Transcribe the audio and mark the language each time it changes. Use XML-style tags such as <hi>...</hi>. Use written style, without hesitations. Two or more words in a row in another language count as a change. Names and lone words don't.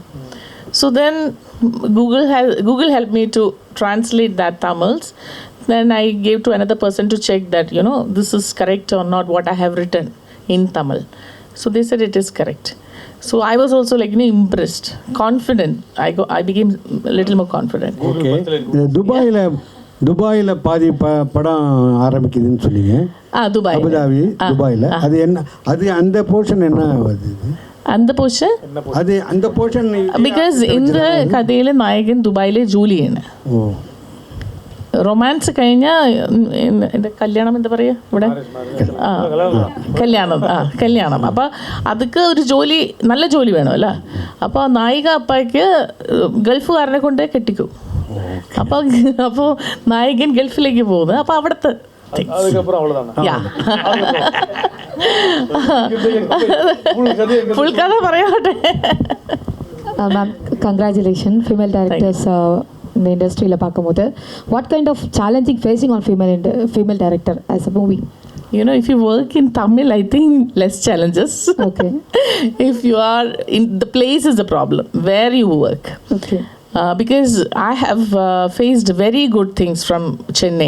<en>So then Google helped me to translate that Tamils. Then I gave to another person to check that, this is correct or not what I have written in Tamil. So they said it is correct. So I was also impressed, confident. I became a little more confident.</en> <ta>ஓகே. துபாயில் பாதி படம் ஆரம்பிக்குதுன்னு சொன்னீங்க. துபாய், அபுதாபி, துபாயில். அது என்ன, அது அந்த போர்ஷன் என்ன வருது? அந்த പോർഷൻ അത് அந்த പോർഷൻ</ta> <ml>ബിക്കോസ് இந்த കഥയിലെ നായകൻ ദുബായിലെ ജോലിയാണ്. റൊമാൻസ് കഴിഞ്ഞാൽ എൻ്റെ കല്യാണം എന്താ പറയുക ഇവിടെ, കല്യാണം. അപ്പോൾ അതൊക്കെ ഒരു ജോലി, നല്ല ജോലി വേണമല്ലോ. അപ്പോൾ നായിക അപ്പായ്ക്ക് ഗൾഫുകാരനെ കൊണ്ട് കെട്ടിക്കും. അപ്പോൾ നായകൻ ഗൾഫിലേക്ക് പോകുന്നത്. അപ്പോൾ അവിടുത്തെ ഫുൾ കഥ പറയാട്ടെ.</ml> <en>ma'am congratulation female directors</en> <ta>இந்த இண்டஸ்ட்ரியில் பார்க்கும்போது</ta> <en>what kind of challenging facing on female director as a movie? If you work in Tamil, I think less challenges. Okay. If you are in the place is the problem where you work. Okay. Because I have faced very good things from Chennai.</en>